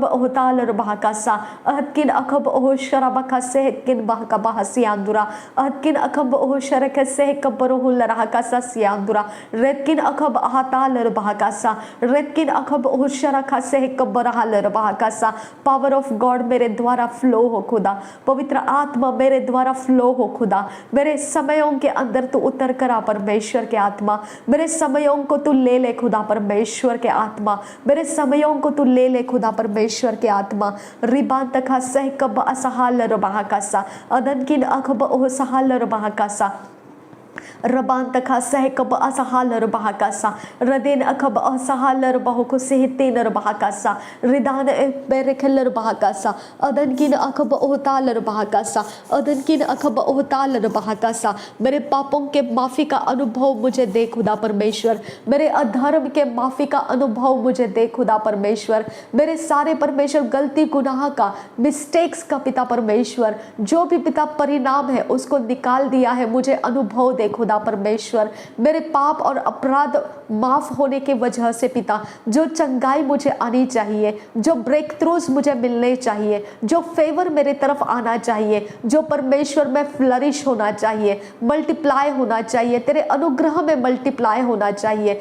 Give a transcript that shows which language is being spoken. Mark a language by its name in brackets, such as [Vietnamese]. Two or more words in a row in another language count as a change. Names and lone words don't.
[English] ohtaler bahakasa atkin akab ohsharabakase hetkin bahakabahasiandura atkin akab ohsharakase kabarohul rahakasa siandura retkin akab ahtaler bahakasa retkin akab ohsharakase kabarahaler bahakasa power of God [Hindi] मेरे द्वारा फ्लो हो खुदा पवित्र आत्मा मेरे द्वारा फ्लो हो खुदा मेरे समयों के अंदर तू उतर कर आ परमेश्वर के आत्मा मेरे समयों को तू ले खुदा परमेश्वर के आत्मा मेरे समयों को तू ले खुदा परमेश्वर के आत्मा रिबान तका सह कब असहालर bahakasa adan kin akab ohsahaler bahakasa Raban taka sehkab asahalar bahakasa Radin akab asahalar bahoko sehtinar bahakasa Ridan berekeller bahakasa Adan kin akab ohtalar bahakasa Adan kin akab ohtalar bahakasa मेरे पापों के माफी का अनुभव मुझे दे खुदा परमेश्वर मेरे अधर्म के माफी का अनुभव मुझे दे खुदा परमेश्वर मेरे सारे परमेश्वर गलती गुनाह का मिस्टेक्स का पिता परमेश्वर जो भी पिता परिणाम है उसको निकाल दिया है मुझे अनुभव दे खुदा परमेश्वर, मेरे पाप और अपराध माफ होने की वजह से पिता, जो चंगाई मुझे आनी चाहिए, जो [English] break throughs [Hindi] मुझे मिलने चाहिए, जो फेवर मेरे तरफ आना चाहिए, जो परमेश्वर में फ्लरिश होना चाहिए, मल्टीप्लाई होना चाहिए, तेरे अनुग्रह में मल्टीप्लाई होना चाहिए।